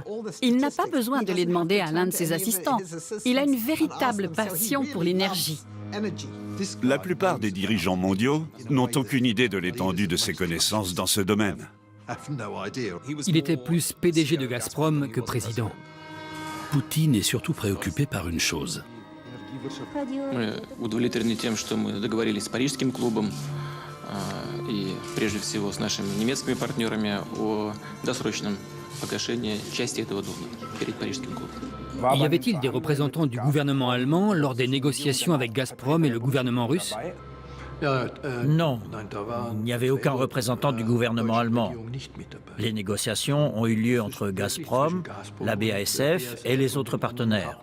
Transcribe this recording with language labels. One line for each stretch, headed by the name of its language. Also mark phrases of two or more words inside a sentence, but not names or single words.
French: Il n'a pas besoin de les demander à l'un de ses assistants. Il a une véritable passion pour l'énergie. La plupart des dirigeants mondiaux n'ont aucune idée de l'étendue de ses connaissances dans ce domaine. Il était plus PDG de Gazprom que président. Poutine est surtout préoccupé par une chose.
Russian: Мы удовлетворены тем, что мы договорились с Парижским клубом и прежде всего с нашими немецкими партнерами о досрочном погашении части этого долга перед Парижским клубом.
French: Y avait-il des représentants du gouvernement allemand lors des négociations avec Gazprom et le gouvernement russe? Non, il n'y avait aucun représentant du gouvernement allemand. Les négociations ont eu lieu entre Gazprom, la BASF et les autres partenaires.